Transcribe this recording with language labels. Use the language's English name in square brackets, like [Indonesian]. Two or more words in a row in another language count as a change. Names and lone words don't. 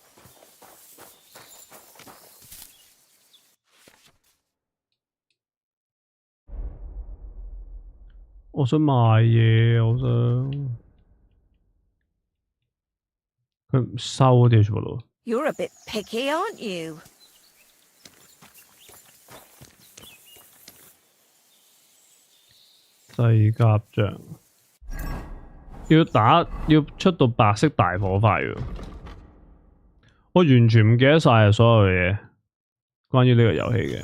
[Cantonese] 我想賣嘢，我想佢唔收嗰啲全部都。 [English] You're a bit picky, aren't you? [Cantonese] 細甲象要出到白色大火花喎。我完全唔記得晒所有嘢關於呢個遊戲嘅。